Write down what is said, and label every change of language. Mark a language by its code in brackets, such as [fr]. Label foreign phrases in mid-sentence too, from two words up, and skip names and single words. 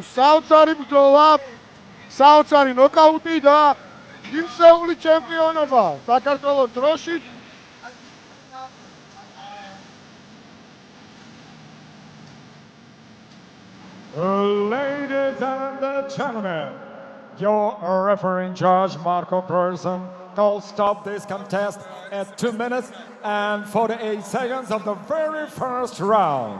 [ka] საოცარი ბრძოლა, საოცარი ნოკაუტი და გიმსეული ჩემპიონობა საქართველოს დროშით. [en] Ladies and gentlemen, your referee judge Marco Persson will stop this contest at 2 minutes and 48 seconds of the very first round.